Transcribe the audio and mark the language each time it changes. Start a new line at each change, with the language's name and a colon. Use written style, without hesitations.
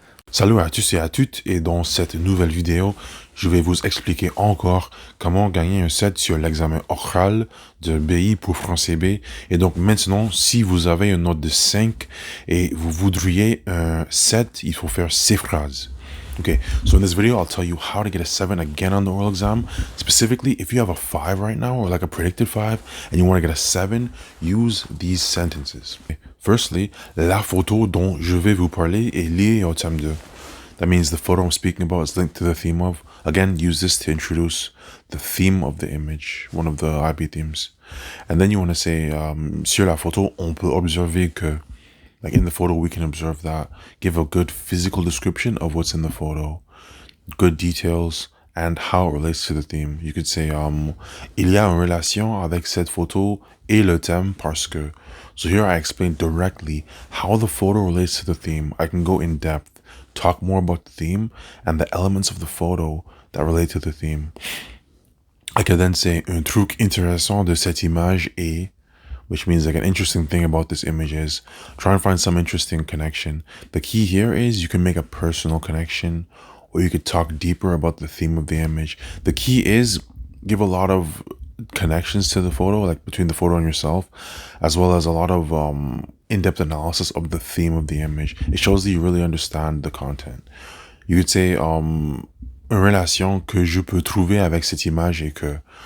French: Salut à tous et à toutes, et dans cette nouvelle vidéo, je vais vous expliquer encore comment gagner un 7 sur l'examen oral de BI pour français B. Et donc maintenant, si vous avez une note de 5 et vous voudriez un 7, il faut faire ces phrases.
English: Okay, so in this video, I'll tell you how to get a 7 again on the oral exam. Specifically, if you have a 5 right now, or like a predicted 5, and you want to get a 7, use these sentences. Okay. Firstly,
French: la photo dont je vais vous parler est liée au thème 2.
English: That means the photo I'm speaking about is linked to the theme of. Again, use this to introduce the theme of the image, one of the IB themes. And then you want to say,
French: sur la photo, on peut observer que.
English: Like in the photo, we can observe that. Give a good physical description of what's in the photo, good details, and how it relates to the theme. You could say,
French: il y a une relation avec cette photo et le thème parce que.
English: So here I explain directly how the photo relates to the theme. I can go in depth, talk more about the theme and the elements of the photo that relate to the theme. I can then say,
French: un truc intéressant de cette image est,
English: which means like an interesting thing about this image is try and find some interesting connection. The key here is you can make a personal connection or you could talk deeper about the theme of the image. The key is give a lot of connections to the photo, like between the photo and yourself, as well as a lot of in-depth analysis of the theme of the image. It shows that you really understand the content. You could say
French: une relation que je peux trouver avec cette image et que.